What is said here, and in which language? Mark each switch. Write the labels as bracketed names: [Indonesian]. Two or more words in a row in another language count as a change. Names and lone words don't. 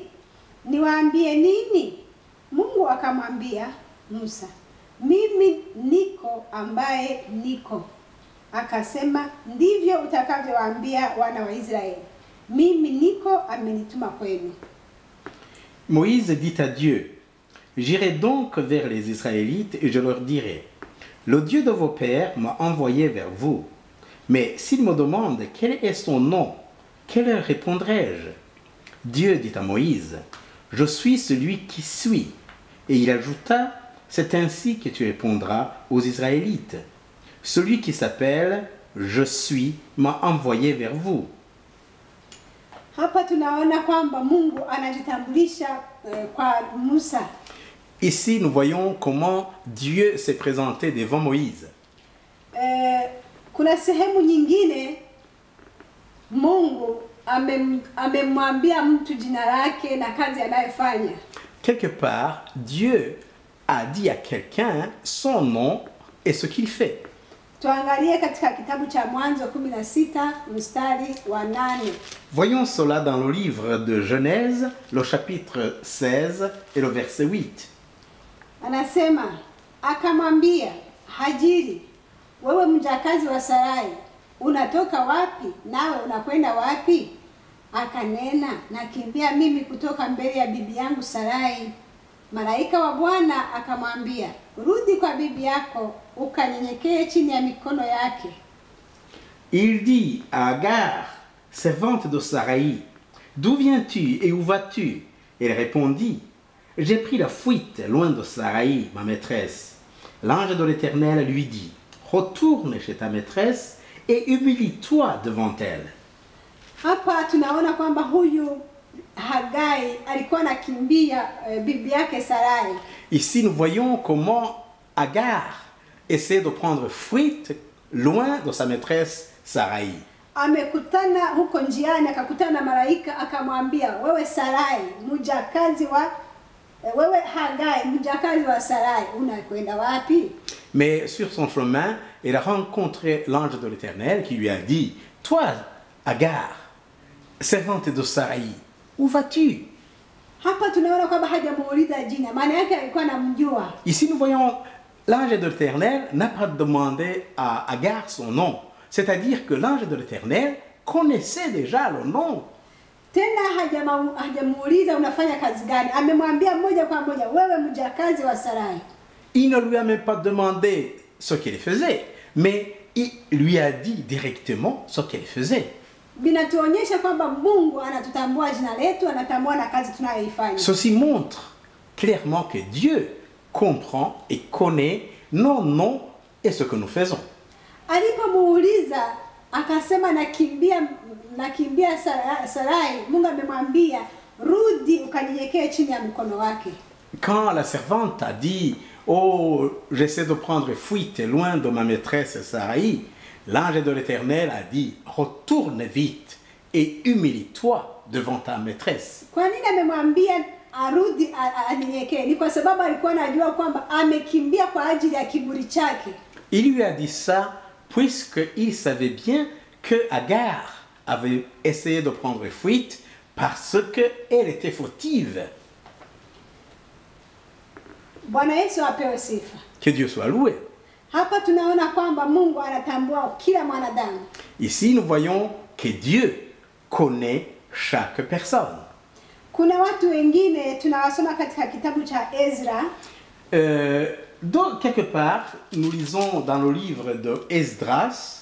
[Swahili] Niwaambie nini? Mungu akamwambia Musa, mimi niko ambaye niko. Akasema, ndivyo utakavyowaambia wana wa Israeli, mimi niko amenituma kwenu. [French] Moïse dit à Dieu, j'irai donc vers les Israélites et je leur dirai, le Dieu de vos pères m'a envoyé vers vous. Mais s'ils me demandent quel est son nom, que leur répondrai-je? Dieu dit à Moïse, je suis celui qui suis. Et il ajouta, c'est ainsi que tu répondras aux Israélites. Celui qui s'appelle je suis m'a envoyé vers vous. [Swahili] Hapa tunaona kwamba Mungu anajitambulisha kwa Musa. [French] Ici, nous voyons comment Dieu s'est présenté devant Moïse. [Swahili] Kuna sehemu nyingine Mungu amemwambia mtu jina lake na kazi anayofanya. [French] Quelque part, Dieu a dit à quelqu'un son nom et ce qu'il fait. [Swahili] Tuangalie katika kitabu cha Mwanzo 16 mstari wa 8. [French] Voyons cela dans le livre de Genèse, le chapitre 16 et le verset 8. [Swahili] Anasema, akamwambia Hajiri, wewe mjakazi wa Sarai, unatoka wapi nawe unakwenda wapi? Akanena, nakimbia mimi kutoka mbele ya bibi yangu Sarai. Malaika wa Bwana akamwambia, rudi kwa bibi yako ukanyenyekee chini ya mikono yake. [French] Il dit à Agar, servante de Sarai, d'où viens-tu et où vas-tu? Elle répondit, j'ai pris la fuite loin de Sarai, ma maîtresse. L'ange de l'Éternel lui dit, retourne chez ta maîtresse et humilie-toi devant elle. [Swahili] Hapa tunaona kwamba huyu Hagai alikuwa anakimbia bibi yake Sarai. [French] Ici nous voyons comment Agar essaie de prendre fuite loin de sa maîtresse Sarai. [Swahili] Amekutana huko njiani akakutana na malaika akamwambia, wewe Sarai, mjakazi wa wewe Hagai, mjakazi wa Sarai, unakwenda wapi? [French] Mais sur son chemin, il a rencontré l'ange de l'Éternel qui lui a dit, toi Agar, servante de Sarai, où vas-tu? [Swahili] Hapa tunaona kwamba hajamuuliza jina, maana yake alikuwa anamjua. [French] Ici nous voyons l'ange de l'Éternel n'a pas demandé à Agar son nom, c'est-à-dire que l'ange de l'Éternel connaissait déjà le nom. [Swahili] Tena hajamuuliza unafanya kazi gani, amemwambia moja kwa moja, wewe mjakazi wa Sarai. [French] Il ne lui a même pas demandé ce qu'elle faisait, mais il lui a dit directement ce qu'elle faisait. [Swahili] Binatuonyesha kwamba Mungu anatutambua jina letu, anatambua na kazi tunayoifanya. [French] Ceci montre clairement que Dieu comprend et connaît nos noms et ce que nous faisons. [Swahili] Alipomuuliza akasema nakimbia Sarai, Mungu amemwambia rudi ukanyenyekee chini ya mkono wake. [French] Quand la servante a dit oh, j'essaie de prendre fuite loin de ma maîtresse Sarai, l'ange de l'Éternel a dit retourne vite et humilie-toi devant ta maîtresse. [Swahili] Kwa nini amemwambia arudi anyenyekee? Ni kwa sababu alikuwa anajua kwamba amekimbia kwa ajili ya kiburi chake. [French] Il lui a dit ça puisqu'il savait bien que Agar avait essayé de prendre fuite parce qu'elle était fautive. [Swahili] Bwana Yesu apewe sifa. [French] Que Dieu soit loué. [Swahili] Hapa tunaona kwamba Mungu anatambua kila mwanadamu. [French] Ici nous voyons que Dieu connaît chaque personne. [Swahili] Kuna watu wengine tunawasoma katika kitabu cha Ezra. [French] Donc quelque part, nous lisons dans le livre de Esdras.